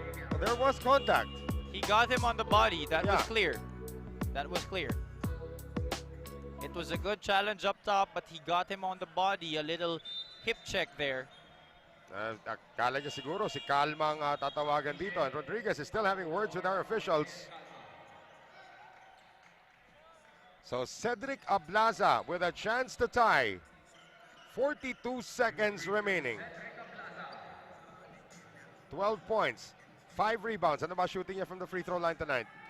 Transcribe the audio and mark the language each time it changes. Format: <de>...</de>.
<en>Well, there was contact. He got him on the body. That was clear. That was clear. It was a good challenge up top, but he got him on the body. A little hip check there.</en> <tl>Akala niya siguro si Calma ang tatawagan dito.</tl> <en>And Rodriguez is still having words with our officials. So Cedric Ablaza with a chance to tie. 42 seconds remaining. 12 points, 5 rebounds.</en> <tl>Ano ba</tl> <en>shooting niya from the free throw line tonight?</en>